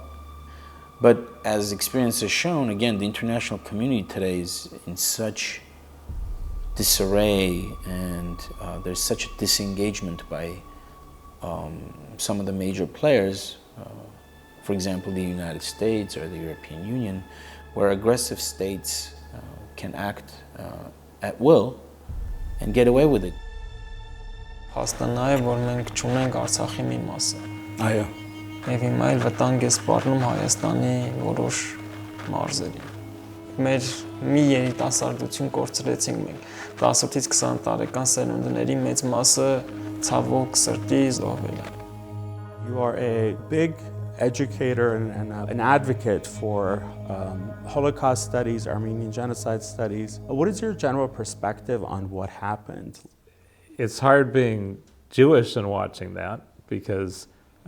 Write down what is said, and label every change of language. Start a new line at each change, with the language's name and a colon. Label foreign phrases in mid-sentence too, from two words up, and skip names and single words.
English: But as experience has shown, again, the international community today is in such disarray, and there's such a disengagement by some of the major players, for example, the United States or the European Union, where aggressive states can act at will and get away with it.
Armenian: Փաստն է, որ մենք չունենք Արցախի մի մասը։ Այո։ Եվ հիմա էլ վտանգ է սպառնում Հայաստանի որոշ մարզերի։ Մեր մի երիտասարդություն կորցրեցինք մենք։ 18-ից 20 տարեկան սերունդների մեծ մասը ցավոք սրտի զոհվել է։
English: You are a big educator and an advocate for Holocaust studies, Armenian genocide studies. What is your general perspective on what happened? It's hard being Jewish and watching that, because